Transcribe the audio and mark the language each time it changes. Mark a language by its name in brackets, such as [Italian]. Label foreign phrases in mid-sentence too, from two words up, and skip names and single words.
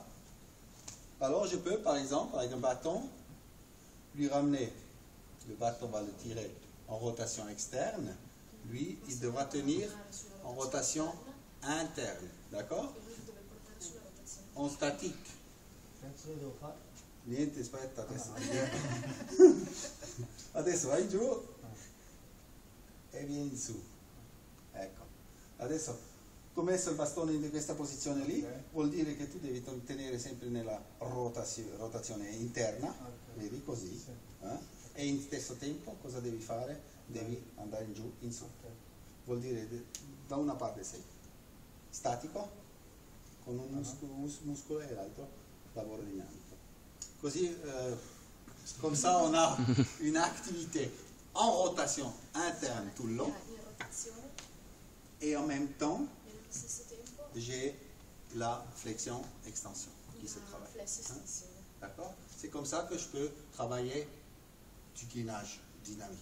[French] Alors je peux, par exemple, avec un bâton, lui ramener. Le bâton va le tirer en rotation externe. Lui, il devra tenir en rotation interne. D'accord? En statique. [Italian] Niente, aspetta adesso. Adesso vai giù e vieni su. Ecco. Adesso, come messo il bastone in questa posizione lì, vuol dire che tu devi tenere sempre nella rotazione interna, vedi così. E in stesso tempo cosa devi fare? Devi andare in giù, in su. Vuol dire da una parte sei statico, con un muscolo e l'altro lavoro dinamico. Così, [French] comme ça on a une activité en rotation interne tout le long et en même temps j'ai la flexion-extension qui se travaille. Hein? D'accord? C'est comme ça que je peux travailler du gainage dynamique.